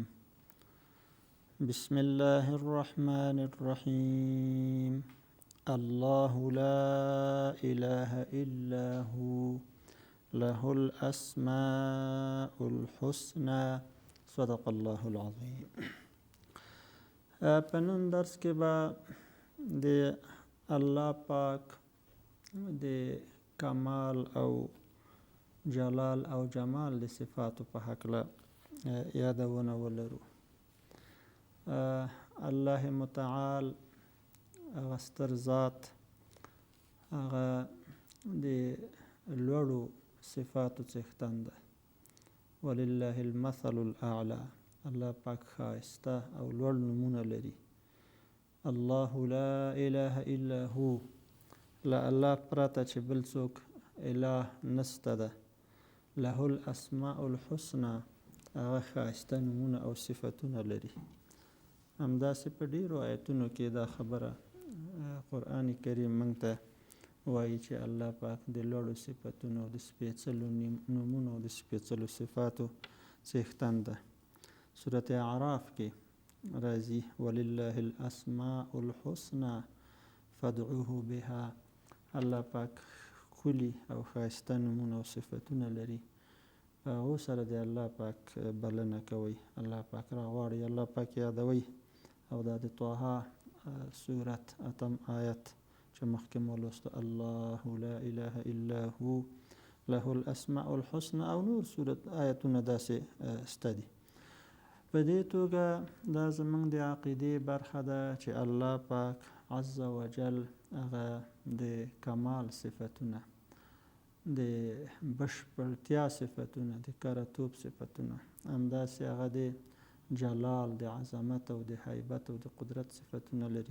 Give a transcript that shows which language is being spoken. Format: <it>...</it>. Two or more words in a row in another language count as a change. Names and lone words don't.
<ar>بسم الله الرحمن الرحيم. الله لا إله إلا هو له الأسماء الحسنى صدق الله العظيم.</ar> <ps>په نن درس کې به د الله پاک د کمال او جلال او جمال د صفاتو په هکله یادونه ولرو. الله متعال هغه ستر ذات، هغه د لوړو صفاتو څښتن ده.</ps> <ar>ولله المثل الاعلى.</ar> <ps>الله پاک ښایسته او لوړ نومونه لري.</ps> <ar>الله لا اله الا هو.</ar> <ps>له الله پرته چې بل څوک اله نسته ده.</ps> <ar>له الاسماء الحسنى.</ar> <ps>هغه ښایسته نومونه او صفتونه لري. همداسې په ډیرو آیتونو کې دا خبره قرآن کریم موږ ته وایي چې الله پاک د لوړو صفتونو او د سپېڅلو نومونو او د سپېڅلو صفاتو څښتن ده. سورة اعراف کې راځي</ps> <ar>ولله الاسماء الحسنى فادعوه بها.</ar> <ps>الله پاک ښکلي او ښایسته نومونه او صفتونه لري. په هغو سره د الله پاک بلنه کوئ، الله پاک راغواړئ، الله پاک یادوئ. او دا د طه سورت 8 آیت چې مخکې مو لوسته،</ps> <ar>الله لا اله الا هو له الاسماء الحسنى،</ar> <ps>او نور سورت آیتونه داسې سته دي. په دې توګه دا زموږ د عقیدې برخه ده چې الله پاک</ps> <ar>عز وجل</ar> <ps>هغه د کمال صفتونه، د بشپړتیا صفتونه، د کرتوب صفتونه، همداسې هغه د جلال، د عظمت او د هیبت او د قدرت صفتونه لري.</ps>